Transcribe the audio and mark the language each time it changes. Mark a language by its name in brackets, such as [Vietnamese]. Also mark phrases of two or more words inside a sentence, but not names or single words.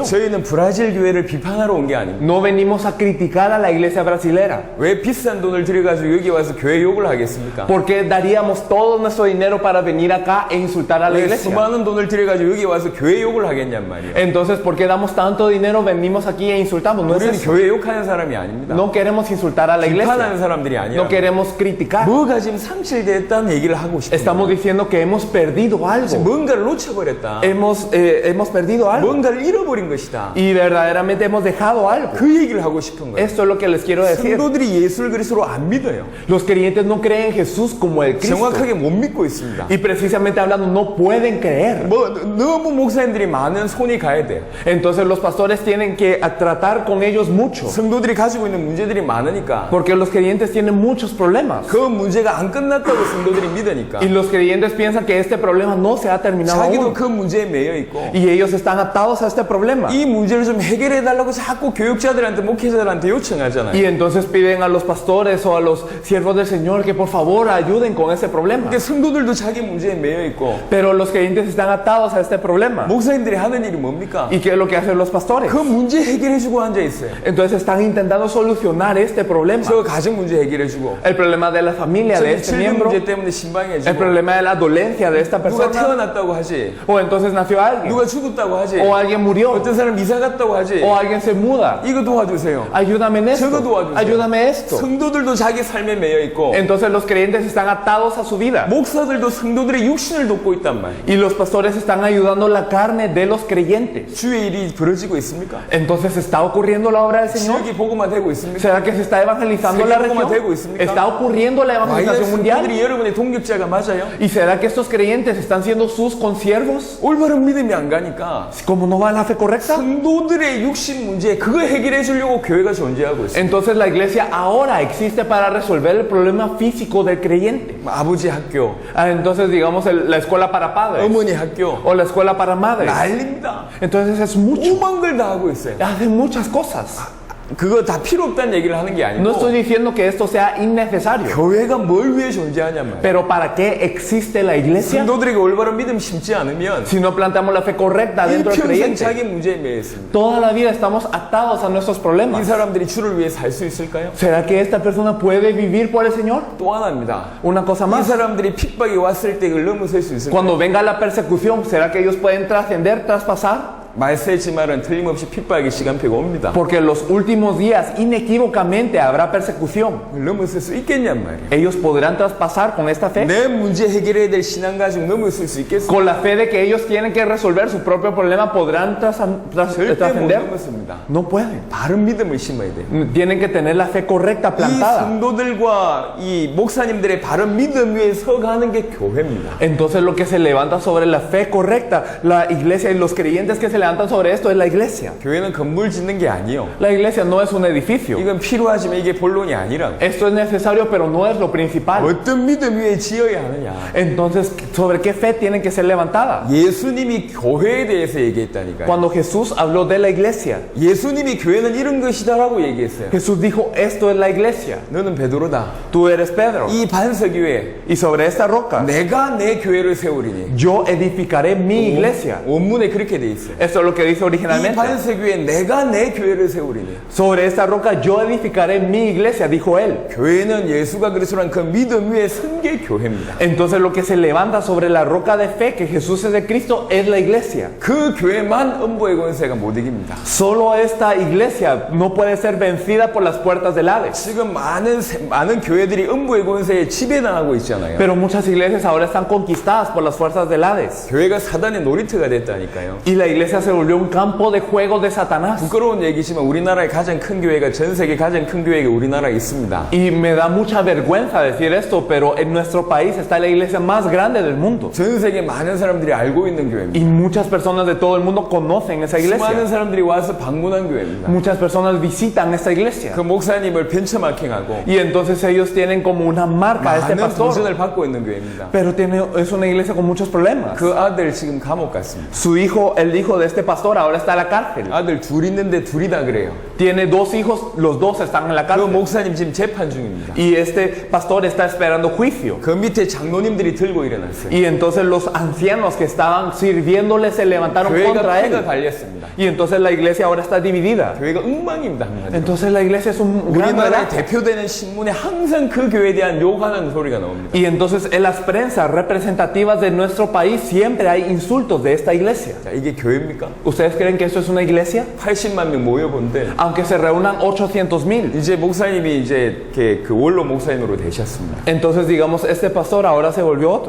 [Korean] 저희는 브라질 교회를 비판하러 온 게 아닙니다. [Spanish] No venimos a criticar a la iglesia brasilera. [Korean] 왜 비싼 돈을 들여가지고 여기 와서 교회 욕을 하겠습니까? [Spanish] ¿Por qué daríamos todo nuestro dinero para venir acá e insultar a la [Korean] 왜 [Spanish] iglesia? [Korean] 수많은 돈을 들여가지고 여기 와서 교회 욕을 하겠냔 말이에요. [Spanish] Entonces, ¿por qué damos tanto dinero, venimos aquí e insultamos? No es [Korean] 우리는 [Spanish] eso. [Korean] 교회 욕하는 사람이 아닙니다. [Spanish] No queremos insultar a la [Korean] 비판하는 [Spanish] iglesia. [Korean] 사람들이 아니라 [Spanish] No queremos criticar. [Korean] 뭐가 지금 상실됐다는 얘기를 하고 싶어요. [Spanish] Estamos diciendo que hemos perdido algo. [Korean] 뭔가를 놓쳐버렸다. [Spanish] Hemos perdido algo. [Korean] 뭔가를 잃어버린 것이다. [Spanish] Y verdaderamente hemos dejado algo. [Korean] 그 얘기를 하고 싶은 거예요. [Spanish] Esto es lo que les quiero decir. [Korean] 성도들이 예수를 그리스도로 안 믿어요. [Spanish] Los creyentes no creen en Jesús como el Cristo. [Korean] 정확하게 못 믿고 있습니다. [Spanish] Y precisamente hablando, no pueden creer. [Korean] 뭐 너무 목사님들이 많은 손이 가야 돼요. [Spanish] Entonces los pastores tienen que tratar con ellos mucho. [Korean] 성도들이 가지고 있는 문제들이 많으니까 [Spanish] Porque los creyentes tienen muchos problemas. [Korean] 그 문제가 안 끝났다고 성도들이 믿으니까 [Spanish] Y los creyentes piensan que este problema no se ha terminado [Korean] 자기도 [Spanish] aún. [Korean] 그 문제에 매여 있고 [Spanish] Y ellos están atados a este problema. [Korean] 이 문제를 좀 해결해 달라고 자꾸 교육자들한테 목회자들한테 요청하잖아요. [Spanish] Y entonces piden a los pastores o a los siervos del Señor que por favor ayuden con ese problema. [Korean] 그러니까 성도들도 자기 문제에 매여 있고 [Spanish] Pero los creyentes están atados a este problema. [Korean] 목사님들이 하는 일이 뭡니까? [Spanish] ¿Y qué es lo que hacen los pastores? [Korean] 그 문제 해결해주고 앉아 있어요. [Spanish] Entonces están intentando solucionar este problema. [Korean] 저 가정 문제 해결해주고 [Spanish] El problema de la familia de [Korean] 저기 [Spanish] este [Korean] 질병 [Spanish] miembro. [Korean] 문제 때문에 [Spanish] El [Korean] 신방해주고 [Spanish] problema de la dolencia de esta [Korean] 누가 [Spanish] persona. [Korean] 태어났다고 하지 [Spanish] O entonces nació alguien. [Korean] 누가 죽었다고 하지 [Spanish] O alguien murió. [Korean] 어떤 사람 이사 갔다고 하지 [Spanish] O alguien se muda. [Korean] 이거 도와주세요. [Spanish] Ayúdame en [Korean] 저거 [Spanish] esto. [Korean] 도와주세요. [Spanish] Ayúdame esto. [Korean] 성도들도 자기 삶에 매여 있고 [Spanish] Entonces los creyentes están atados a su vida. [Korean] 목사들도 성도들의 육신을 돕고 있단 말이에요. [Spanish] Y los pastores están ayudando la carne de los creyentes. [Korean] 주의 일이 벌어지고 있습니까? [Spanish] Entonces, ¿está ocurriendo la obra del Señor? [Korean] 지역이 복음화 되고 있습니까? [Spanish] ¿Será que se está evangelizando la región? ¿Está ocurriendo la [Korean] 과연 [Spanish] evangelización mundial? [Korean] 성도들이 여러분의 동역자가 맞아요? [Spanish] ¿Y será que estos creyentes están siendo sus consiervos? [Korean] 올바른 믿음이 안 가니까 [Spanish] ¿Cómo no va la fe correcta? [Korean] 성도들의 육신 문제 그거 해결해 주려고 교회가 존재하고 있어요. [Spanish] Entonces la iglesia ahora existe para resolver el problema físico del creyente. [Korean] 아버지 학교, [Spanish] Entonces digamos la escuela para padres [Korean] 어머니 학교 [Spanish] o la escuela para madres. [Korean] 난립니다. [Spanish] Entonces es mucho. [Korean] 오만 걸 다 하고 있어요. [Spanish] Hacen muchas cosas. [Korean] 그거 다 필요 없다는 얘기를 하는 게 [Spanish] No [Korean] 아니고 [Spanish] estoy diciendo que esto sea innecesario. [Korean] 교회가 뭘 위해 존재하냔 말이에요. [Spanish] Pero ¿para qué existe la iglesia? [Korean] 성도들에게 올바른 믿음 심지 않으면 [Spanish] Si no planteamos la fe correcta dentro del [Korean] 일평생 [Spanish] creyente, [Korean] 자기 문제에 매여 있습니다. [Spanish] toda la vida estamos atados a nuestros [Korean] 이 [Spanish] problemas. [Korean] 사람들이 주를 위해 살 수 있을까요? [Spanish] ¿Será que esta persona puede vivir por el Señor? [Korean] 또 하나입니다. [Spanish] Una cosa [Korean] 이 [Spanish] más. [Korean] 사람들이 핍박이 왔을 때 그걸 넘어설 수 있을까요? [Spanish] Cuando venga la persecución, ¿será que ellos pueden trascender, traspasar? [Korean] 말세지 말은 틀림없이 핍박의 시간표가 옵니다. [Spanish] Porque en los últimos días inequívocamente habrá persecución. [Korean] 그걸 넘어설 수 있겠냔 말이에요. [Spanish] ¿Ellos podrán traspasar con esta fe? [Korean] 내 문제 해결해야 될 신앙 가지고 넘어설 수 있겠어요? [Spanish] Con la fe de que ellos tienen que resolver su propio problema, ¿podrán [Korean] 절대 못 [Spanish] trascender? [Korean] 넘었습니다. [Spanish] No pueden. [Korean] 바른 믿음을 심어야 돼요. [Spanish] Tienen que tener la fe correcta [Korean] 이 [Spanish] plantada. [Korean] 성도들과 이 목사님들의 바른 믿음 위에 서가는 게 교회입니다. [Spanish] Entonces lo que se levanta sobre la fe correcta, la iglesia y los creyentes que se levantan sobre esto es la iglesia. [Korean] 교회는 건물 짓는 게 아니에요. [Spanish] La iglesia no es un edificio. [Korean] 이건 필요하지만 이게 본론이 아니라고. [Spanish] Esto es necesario, pero no es lo principal. [Korean] 어떤 믿음 위에 지어야 하느냐. [Spanish] Entonces, ¿sobre qué fe tienen que ser levantadas? [Korean] 예수님이 교회에 대해서 얘기했다니까요. [Spanish] Cuando Jesús habló de la iglesia, [Korean] 예수님이 교회는 이런 것이다라고 얘기했어요. [Spanish] Jesús dijo, esto es la iglesia. [Korean] 너는 베드로다. [Spanish] Tú eres Pedro. [Korean] 이 반석 위에 [Spanish] Y sobre esta roca, [Korean] 내가 내 교회를 세우리니. [Spanish] yo edificaré mi iglesia. [Korean] 원문에 그렇게 돼 있어요. [Spanish] Esto es lo que dice [Korean] 이 [Spanish] originalmente. [Korean] 반석 위에 내가 내 교회를 세우리니. [Spanish] Sobre esta roca yo edificaré mi iglesia, dijo él. [Korean] 교회는 예수가 그리스도란 그 믿음 위에 선 게 교회입니다. [Spanish] Entonces lo que se levanta sobre la roca de fe, que Jesús es de Cristo, es la iglesia. [Korean] 그 교회만 음부의 권세가 못 이깁니다. [Spanish] Solo esta iglesia no puede ser vencida por las puertas del Hades. [Korean] 지금 많은 교회들이 음부의 권세에 지배당하고 있잖아요. [Spanish] Pero muchas iglesias ahora están conquistadas por las fuerzas del Hades. [Korean] 교회가 사단의 놀이터가 됐다니까요. [Spanish] Y la iglesia se volvió un campo de juego de Satanás. [Korean] 부끄러운 얘기지만 우리나라의 가장 큰 교회가 전 세계 가장 큰 교회가 우리나라에 있습니다. [Spanish] Y me da mucha vergüenza decir esto, pero en nuestro país está la iglesia más grande del mundo. [Korean] 전 세계 많은 사람들이 알고 있는 교회입니다. [Spanish] Y muchas personas de todo el mundo conocen esa [Korean] 수많은 [Spanish] iglesia. [Korean] 사람들이 와서 방문한 교회입니다. [Spanish] Muchas personas visitan esta iglesia. [Korean] 그 목사님을 벤처마킹하고 [Spanish] Y entonces ellos tienen como una marca a este [Korean] 많은 [Spanish] pastor. [Korean] 도전을 받고 있는 교회입니다. [Spanish] Pero es una iglesia con muchos problemas. [Korean] 그 아들 지금 감옥 갔습니다. [Spanish] Su hijo, el hijo de este pastor, ahora está en la cárcel. [Korean] 아들 둘 있는데 둘이 다 그래요. [Spanish] Tiene dos hijos, los dos están en la [Korean] 그 [Spanish] cárcel. [Korean] 목사님 지금 재판 중입니다. [Spanish] Y este pastor está esperando juicio. [Korean] 그 밑에 장로님들이 들고 일어났어요. [Spanish] Y entonces los ancianos que estaban sirviéndole se levantaron [Korean] 교회가 [Spanish] contra [Korean] 패가 [Spanish] él. [Korean] 갈렸습니다. [Spanish] Y entonces la iglesia ahora está dividida. [Korean] 교회가 엉망입니다. 한마디로. [Spanish] Entonces la iglesia es un gran [Korean] 우리나라에 [Spanish] relajo. [Korean] 대표되는 신문에 항상 그 교회에 대한 욕하는 소리가 나옵니다. [Spanish] Y entonces en las prensas representativas de nuestro país siempre hay insultos de esta iglesia. [Korean] 자, 이게 교회입니까? 교회입니까? [Spanish] ¿Ustedes creen que eso es una iglesia? [Korean] 80만 명 모여본데 [Spanish] Aunque se reúnan 800,000. [Korean] 이제 목사님이 이제 그 원로 목사님으로 되셨습니다. [Spanish] Entonces, digamos, este pastor ahora se volvió otro.